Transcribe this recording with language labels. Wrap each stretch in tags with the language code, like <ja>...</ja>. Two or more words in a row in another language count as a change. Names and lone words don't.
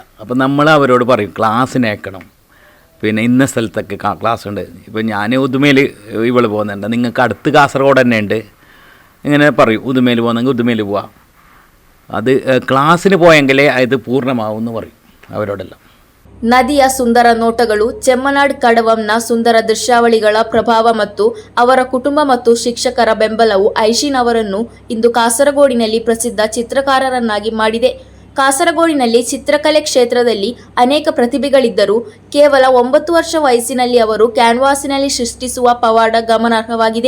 <ml>അപ്പം നമ്മൾ അവരോട് പറയും ക്ലാസ്സിന് അയക്കണം, പിന്നെ ഇന്ന സ്ഥലത്തൊക്കെ ക്ലാസ് ഉണ്ട്. ഇപ്പം ഞാൻ ഉദുമയിൽ ഇവൾ പോകുന്നുണ്ട്, നിങ്ങൾക്ക് അടുത്ത് കാസർഗോഡ് തന്നെ ഉണ്ട്, ഇങ്ങനെ പറയും. ഉദുമയിൽ പോകുന്നെങ്കിൽ ഉദുമയിൽ പോവാം, അത് ക്ലാസ്സിന് പോയെങ്കിലേ അത് പൂർണ്ണമാവും എന്ന് പറയും അവരോടെല്ലാം.</ml> <kn>ನದಿಯ ಸುಂದರ ನೋಟಗಳು, ಚೆಮ್ಮನಾಡ್ ಕಡವಂನ ಸುಂದರ ದೃಶ್ಯಾವಳಿಗಳ ಪ್ರಭಾವ ಮತ್ತು ಅವರ ಕುಟುಂಬ ಮತ್ತು ಶಿಕ್ಷಕರ ಬೆಂಬಲವು ಐಶಿನ್ ಅವರನ್ನು ಇಂದು ಕಾಸರಗೋಡಿನಲ್ಲಿ ಪ್ರಸಿದ್ಧ ಚಿತ್ರಕಾರರನ್ನಾಗಿ ಮಾಡಿದೆ. ಕಾಸರಗೋಡಿನಲ್ಲಿ ಚಿತ್ರಕಲೆ ಕ್ಷೇತ್ರದಲ್ಲಿ ಅನೇಕ ಪ್ರತಿಭೆಗಳಿದ್ದರೂ ಕೇವಲ 9 ವರ್ಷ ವಯಸ್ಸಿನಲ್ಲಿ ಅವರು ಕ್ಯಾನ್ವಾಸಿನಲ್ಲಿ ಸೃಷ್ಟಿಸುವ ಪವಾಡ ಗಮನಾರ್ಹವಾಗಿದೆ.</kn>